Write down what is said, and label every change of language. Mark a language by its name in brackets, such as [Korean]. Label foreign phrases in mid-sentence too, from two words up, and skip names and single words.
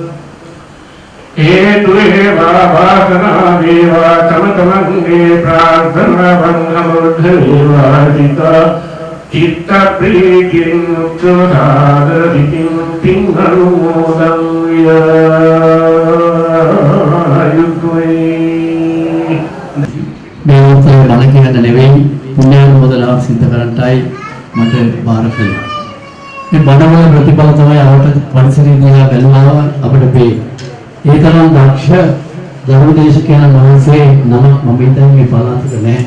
[Sinhala] Hetu Eva Vasana Deva Tamatamange Prarthana Vangamurdheva Sita Citta prikin uttradhara vitim pingalumodam yayutve මේකේ බණ කියන්න නෙවෙයි පුණ්‍යානුමෝදනාව සිද්ධ කරන්නටයි මට බාර කළේ. මේ බණවල ප්‍රතිඵල තමයි අපට පරිසරය දිහා බැලුවාම අපිට පේන්නේ. ඒ තරම් දක්ෂ ධර්මදේශකයන් වහන්සේ නමක් මම හිතන්නේ මේ පළාතක නැහැ.